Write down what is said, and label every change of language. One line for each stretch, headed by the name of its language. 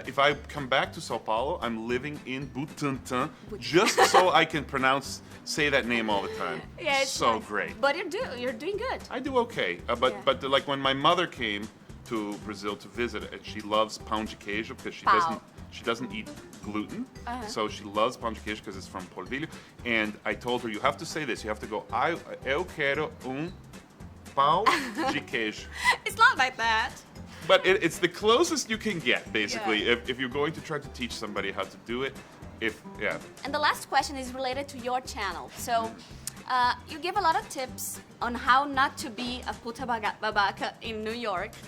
English: If I come back to Sao Paulo, I'm living in Butantã just so I can say that name all the time. Yeah, it's so nice. great. But you're doing good. I do okay, but like when my mother came to Brazil to visit, and she loves pão de queijo because she doesn't eat gluten, so she loves pão de queijo because it's from polvilho. And I told her, you have to say this. You have to go,
Portuguese: eu quero pão de queijo.
English: It's not like that. But it's the closest you can get, basically, if you're going to try to teach somebody how to do it. And the last question is related to your channel. So you give a lot of tips on how not to be a puta babaca in New York.